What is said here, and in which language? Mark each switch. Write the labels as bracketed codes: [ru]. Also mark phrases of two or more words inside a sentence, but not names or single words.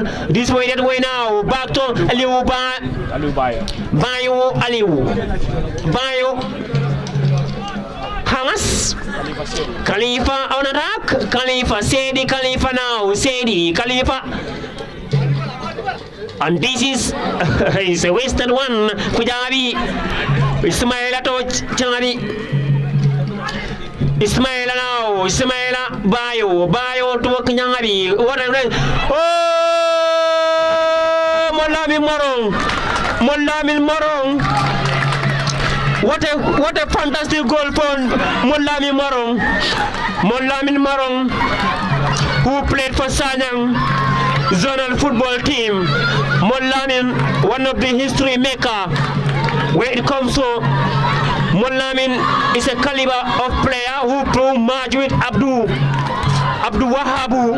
[en] This way, that way now. Back to Aliu Bayo Aliu. Bayo. Hamas. Khalifa on attack. Khalifa. Sedi Khalifa now. Sedi Khalifa. And this is a wasted one. Kujabi. Ismaila to Changani. Ismaila now. Ismaila Bayo. Bayo to Kanyangabi. What a oh! Molami Morong. Molami Morong. What a fantastic goal for Molami Morong. Molami Morong, who played for Sanyang zonal football team. Molami, one of the history maker. When it comes to Molami, is a caliber of player who proved match with Abdul Wahabu.